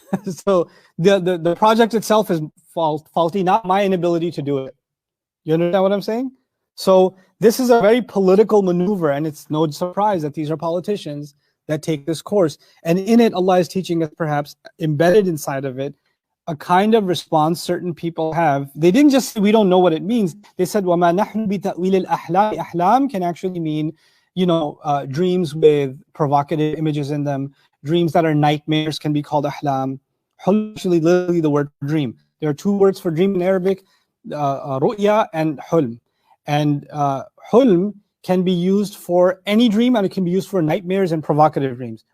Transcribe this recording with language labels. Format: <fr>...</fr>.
<en>So the project itself is faulty, not my inability to do it. You understand what I'm saying? So this is a very political maneuver, and it's no surprise that these are politicians that take this course. And in it, Allah is teaching us, perhaps embedded inside of it, a kind of response certain people have. They didn't just say, we don't know what it means. They said,</en> <ar>وَمَا نَحْنُ بِتَأْوِيلِ الْأَحْلَامِ.</ar> <en>Ahlam can actually mean, dreams with provocative images in them. Dreams that are nightmares can be called ahlam. Hulm, actually literally the word dream. There are two words for dream in Arabic, ru'ya and hulm. And hulm can be used for any dream, and it can be used for nightmares and provocative dreams.</en>